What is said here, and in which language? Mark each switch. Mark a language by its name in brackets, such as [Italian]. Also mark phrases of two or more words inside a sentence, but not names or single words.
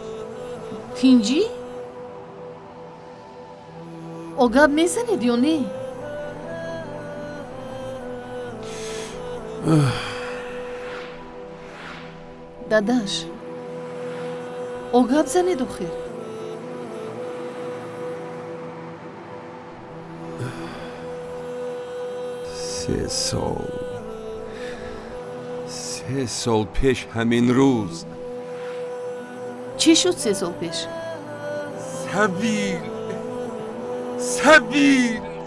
[Tajik] тинҷӣ? огаб мезанед ё не? дадаш огаб занед охир. [Persian] سه سال پیش همین روز چی شد 3 سال پیش؟ سبیل